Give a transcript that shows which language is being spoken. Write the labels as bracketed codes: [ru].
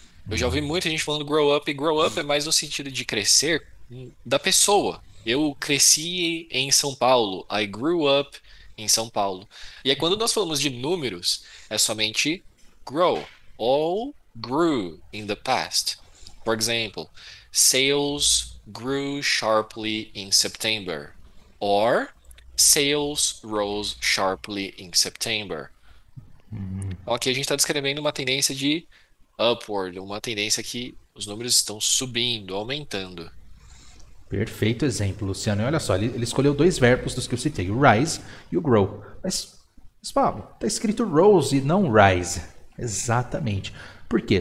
[pt] Eu já ouvi muita gente falando grow up, e grow up é mais no sentido de crescer da pessoa. Eu cresci em São Paulo, [en] I grew up [pt] em São Paulo. E aí quando nós falamos de números, é somente grow, ou [en] grew in the past. For example, sales grew sharply in September, or sales rose sharply in September. [pt] Então aqui a gente está descrevendo uma tendência de upward, uma tendência que os números estão subindo, aumentando. Perfeito exemplo, Luciano. E olha só, ele escolheu 2 verbos dos que eu citei, o rise e o grow. Mas Pablo, está escrito rose e não rise. Exatamente. Por quê?